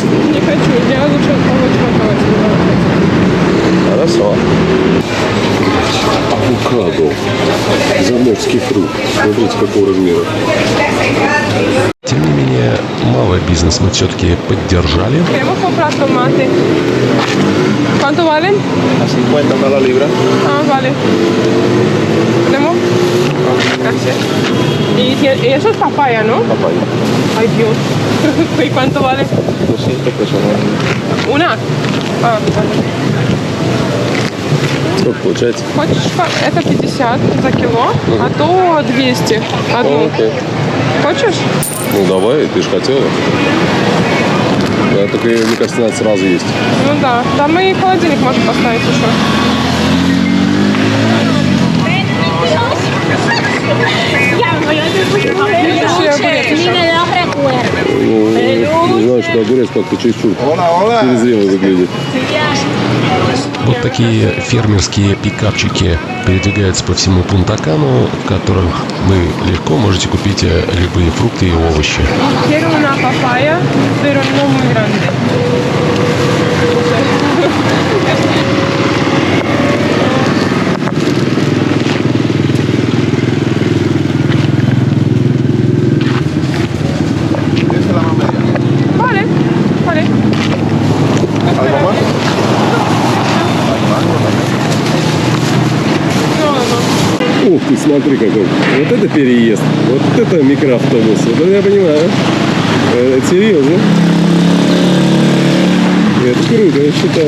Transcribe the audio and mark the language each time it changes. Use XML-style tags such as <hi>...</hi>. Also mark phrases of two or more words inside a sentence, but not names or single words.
<ru>Не хочу, я лучше помочь Хорошо. Авокадо. Заморский фрукт. Смотрите, какого размера. Тем не менее, малый бизнес мы все-таки поддержали.</ru> <es>Queremos comprar tomate. ¿Cuánto valen? A 50 la libra. Vale. ¿Tenemos? Gracias. Y eso es papaya, ¿no? Papaya. Ay, Dios. ¿Y cuánto vale? 200 pesos. Una. Vale.</es> <ru>Сколько получается? Хочешь, это 50 за кило, а то 200 одну. Окей. Хочешь? Ну давай, ты же хотела. Да, только, мне кажется, надо сразу есть. Ну да. Да, мы и холодильник можем поставить еще. Ну, не знаю, что что огурец как-то чересчур перезрелый выглядит. Вот такие фермерские пикапчики передвигаются по всему Пунта-Кану, в которых вы легко можете купить любые фрукты и овощи.</ru> <es>Quiero una papaya, pero no muy grande. Vale, vale. ¿Algo más?</es> <ru>Ух ты, смотри какой. Вот это переезд. Вот это микроавтобус. Вот это я понимаю. Это серьезно. Это круто, я считаю.</ru>